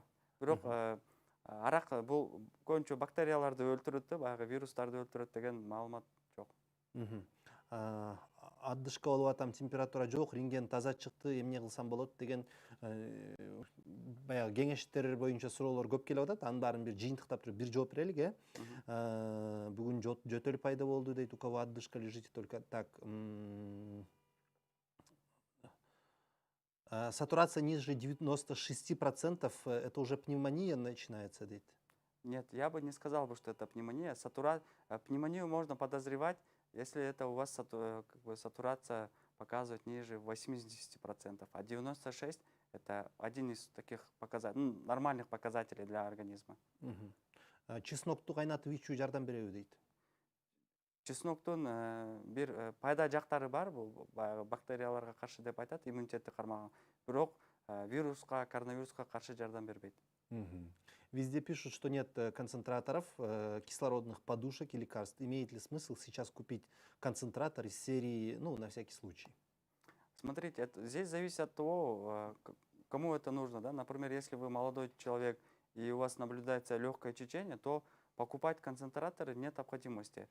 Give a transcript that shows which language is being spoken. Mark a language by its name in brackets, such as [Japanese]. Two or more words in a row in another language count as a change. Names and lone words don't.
[Kyrgyz] Бирок арак бул көбүнчө бактерияларды өлтүрөт да, баягы вирустарды өлтүрөт деген маалымат жок. Мгм. Отдышка болуп атам, температура жок, рентген таза чыкты, эмне кылсам болот деген баягы кеңештер боюнча суроолор көп келип атат. Анын баарын бир жыйынтыктап туруп бир жооп берелик, э? Бүгүн жөтөл пайда болду дейт, [Russian] у кого отдышка лежите только так. Сатурация ниже 96%, это уже пневмония начинается, дейт. Нет, я бы не сказал бы, что это пневмония. Пневмонию можно подозревать, если это у вас сатурация показывает ниже 80%, а 96% это один из таких нормальных показателей для организма. [Kyrgyz] Чеснокту кайнатып ичүү жардам береби дейт. Чесноктун бир пайда жактары бар, бул баягы бактерияларга каршы деп айтат, иммунитетти кармаган. Бирок вируска, коронавируска каршы жардам бербейт. [Russian] Везде пишут, что нет концентраторов, кислородных подушек и лекарств. Имеет ли смысл сейчас купить концентратор из серии, ну, на всякий случай? Смотрите, здесь зависит от того, кому это нужно. Да? Например, если вы молодой человек и у вас наблюдается легкое течение, то покупать концентраторы нет необходимости.